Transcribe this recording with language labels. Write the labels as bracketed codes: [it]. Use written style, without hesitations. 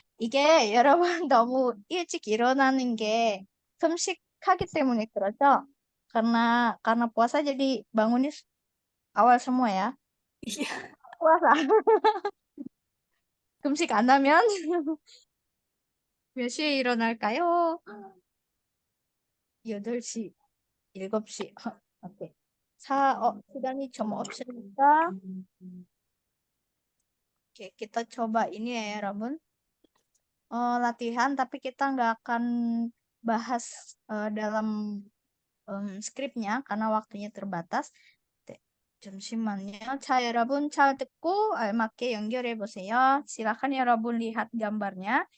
[ko] 이게 여러분 너무 일찍 일어나는 게 금식하기 때문에 그러죠? [id] karena puasa jadi bangunnya awal semua ya. Iya. puasa. [ko] 금식 안 하면 몇 시에 일어날까요? 8시, 7시. 오케이. 시간이 좀 없으니까. [id] Oke, kita coba ini ya, 여러분. Latihan, tapi kita nggak akan bahas dalam skripnya karena waktunya terbatas. [ko] 네, 잠시만요. 자, 여러분 잘 듣고 알맞게 연결해 보세요. [id] silakan 여러분 lihat gambarnya.